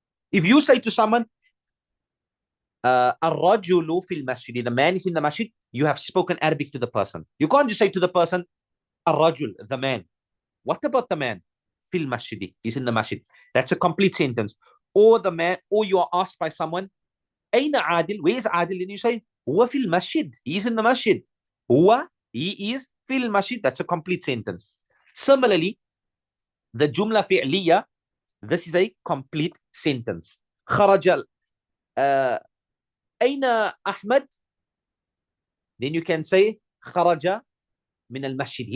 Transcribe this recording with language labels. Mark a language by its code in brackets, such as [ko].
[en] If you say to someone, [ar] الرجل في المسجد, [en] the man is in the masjid, you have spoken Arabic to the person. You can't just say to the person, [ar] الرجل, [en] the man. What about the man? [ar] في المسجد, [en] he's in the masjid. That's a complete sentence. Or the man, or you are asked by someone, [ar] أين عادل? [en] Where is Adil? And you say, [ar] هو في المسجد. [en] He is in the masjid. [ar] هو, [en] he is [ar] في المسجد. [en] That's a complete sentence. Similarly, the jumla fi'liya, this is a complete sentence. [ar] خرج أين أحمد? [en] Then you can say [ar] خرج من المسجد.